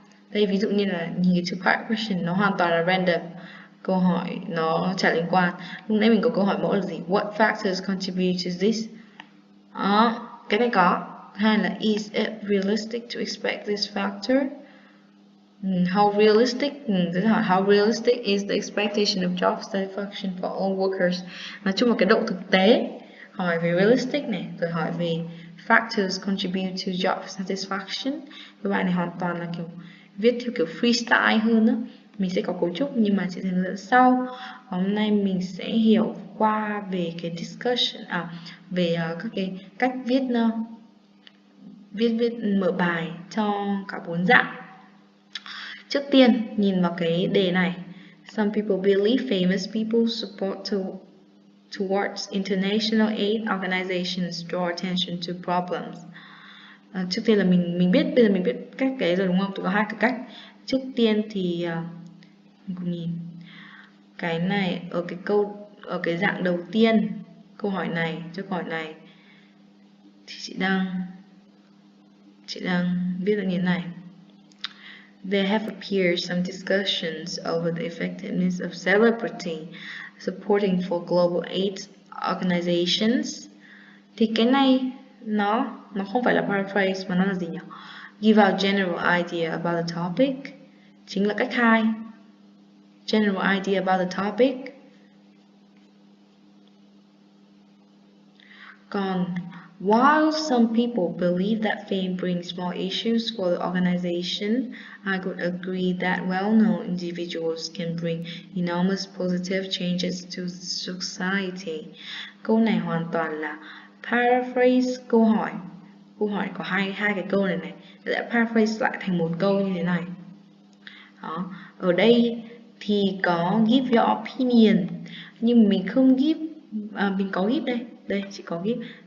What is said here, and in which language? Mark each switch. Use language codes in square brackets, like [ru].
[vi] Đây ví dụ như là nhìn cái chữ part question nó hoàn toàn là random, câu hỏi nó chả liên quan. Lúc nãy mình có câu hỏi mẫu là gì? [en] What factors contribute to this? [vi] Cái này có. Hai là [en] is it realistic to expect this factor? How realistic? How realistic is the expectation of job satisfaction for all workers? [vi] Nói chung là cái độ thực tế. Hỏi về realistic này, rồi hỏi về [en] factors contribute to job satisfaction. [vi] Các bạn này hoàn toàn là kiểu viết theo kiểu freestyle hơn đó. Mình sẽ có cấu trúc nhưng mà sẽ hướng dẫn sau. Hôm nay mình sẽ hiểu qua về cái discussion, về các cái cách viết mở bài cho cả 4 dạng. Trước tiên nhìn vào cái đề này. [en] Some people believe famous people support towards international aid organizations draw attention to problems. [vi] Trước tiên là mình biết, bây giờ mình biết cách cái rồi đúng không? Tụi có 2 cái cách. Trước tiên thì mình cùng nhìn cái này ở cái dạng đầu tiên, câu hỏi này thì chị đang viết ra như thế này. [en] There have appeared some discussions over the effectiveness of celebrity supporting for global aid organizations. [vi] Thì cái này nó không phải là paraphrase mà nó là gì nhỉ? [en] Give out general idea about the topic. [vi] Chính là cách 2. [en] General idea about the topic. Còn while some people believe that fame brings more issues for the organization, I would agree that well-known individuals can bring enormous positive changes to society. [vi] Câu này hoàn toàn là paraphrase câu hỏi. Câu hỏi có hai cái câu này đã paraphrase lại thành một câu như thế này. Đó. Ở đây thì có [en] give your opinion, [vi] nhưng mình không give, mình có give đây chỉ có give.